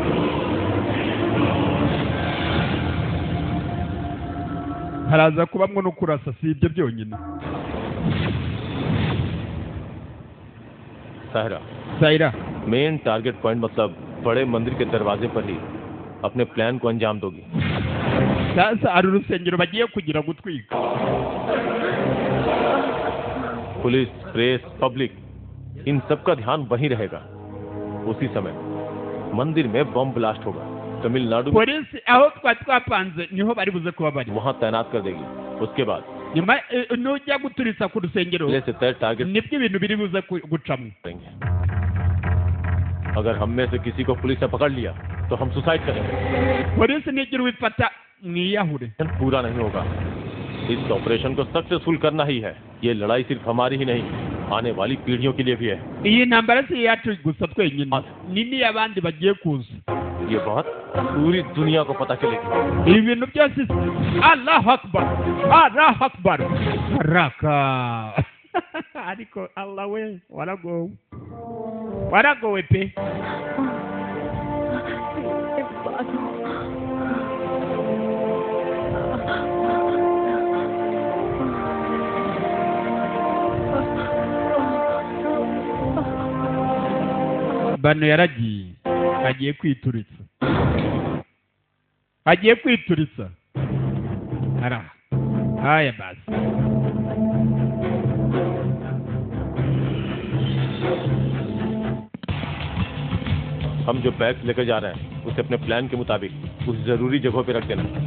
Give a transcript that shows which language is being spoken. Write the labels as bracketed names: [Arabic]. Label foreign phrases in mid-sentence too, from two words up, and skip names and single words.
[Kinyarwanda] Haraza kubamwo no kurasa, si ibyo byonyine. [Hindi] साहिरा, [English] main target point [Hindi] मतलब बड़े मंदिर के दरवाजे पर ही अपने प्लान को अंजाम दोगी। [Kinyarwanda] sasa ari urusengero bagiye kugira gutwika. [English] police, press, public, [Hindi] इन सब का ध्यान वहीं रहेगा। उसी समय मंदिर में [English] bomb blast [Hindi] होगा। तमिलनाडु [Kinyarwanda] पुलिस aho twapanze niho bari buze kuba bari, [Hindi] वहां तैनात कर देगी। उसके बाद [Kinyarwanda] nyuma nujya guturitsa ku rusengero [Hindi] पहले से तय टारगेट [Kinyarwanda] nibwo ibintu biri buze gucamo. [Hindi] अगर हम में से किसी को पुलिस ने पकड़ लिया तो हम सुसाइड करेंगे। [Kinyarwanda] पुलिस nigira ubifata mwiyahure. [Hindi] पूरा नहीं होगा। इस ऑपरेशन को सक्सेसफुल करना ही है। ये लड़ाई सिर्फ हमारी ही नहीं, आने वाली पीढ़ियों के लिए भी है। [Kinyarwanda] iyi ntambara si yacu gusa twenyine, nini abandi bagiye kuza. [Hindi] ये बात पूरी दुनिया को पता चलेगी। [Kinyarwanda] ibi bintu byose [Arabic] الله أكبر، الله أكبر, [Kinyarwanda] raka. Ariko Allah we waragowe pe. Bano yaragiye agiye kwituritsa ara haya basi. [Hindi] हम जो बैग्स लेकर जा रहे हैं उसे अपने प्लान के मुताबिक उस जरूरी जगहों पे रख देना।